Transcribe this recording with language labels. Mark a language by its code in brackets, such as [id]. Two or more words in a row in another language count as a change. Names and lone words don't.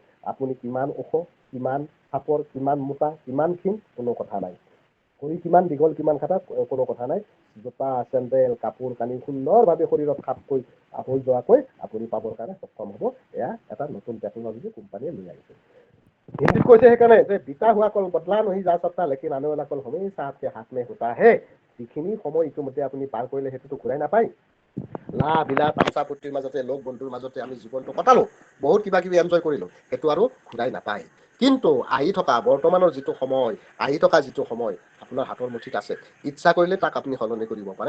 [as] আপুনি কিমান ওখ, কিমান চাপৰ, কিমান মোটা, কিমান ক্ষীণ, কোনো কথা নাই। ভৰি কিমান দীঘল, কিমান খাটা, কোনো কথা নাই। জোতা, চেণ্ডেল, কাপোৰ কানি সুন্দৰভাৱে শৰীৰত খাপ হৈ যোৱাকৈ আপুনি পাবৰ কাৰণে সক্ষম হ'ব। এয়া এটা নতুন টেকন'লজি কোম্পানীয়ে লৈ আহিছে। হিন্দীত কৈছে সেইকাৰণে যে [hi] बीता हुआ कल बदला नहीं जा सकता, लेकिन आने वाला कल हमेशा आपके हाथ में होता है। [as] যিখিনি সময় ইতিমধ্যে আপুনি পাৰ কৰিলে, সেইটোতো ঘূৰাই নাপায়। লাহ বিলাহ তামচা ফূৰ্তিৰ মাজতে, লগ বন্ধুৰ মাজতে আমি জীৱনটো কটালো, বহুত কিবা কিবি এনজয় কৰিলোঁ, সেইটো আৰু ঘূৰাই নাপায়। কিন্তু আহি থকা বৰ্তমানৰ যিটো সময়, আপোনাৰ হাতৰ মুঠিত আছে। ইচ্ছা কৰিলে তাক আপুনি সলনি কৰিব পাৰে।